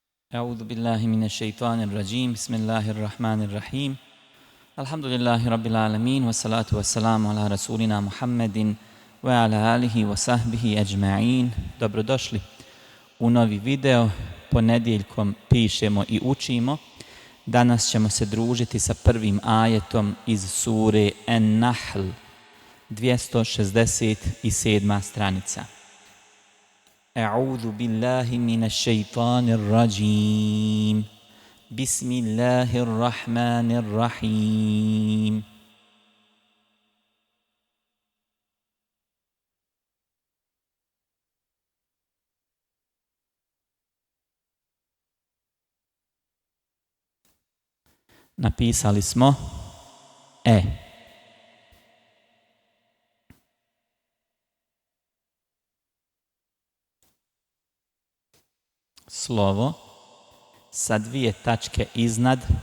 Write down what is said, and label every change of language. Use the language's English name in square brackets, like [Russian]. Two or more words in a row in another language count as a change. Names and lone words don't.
[Arabic] أعوذ بالله من الشيطان الرجيم بسم الله الرحمن الرحيم الحمد لله رب العالمين والصلاة والسلام على رسولنا محمد وعلى آله وصحبه أجمعين. [Bosnian] Dobrodošli u novi video. Ponedjeljkom pišemo i učimo. Danas ćemo se družiti sa prvim ajetom iz sure An-Nahl, 267. stranica. [Arabic] أعوذ بالله من الشيطان الرجيم بسم الله الرحمن الرحيم [Bosnian] Napisali smo slovo sa dvije tačke iznad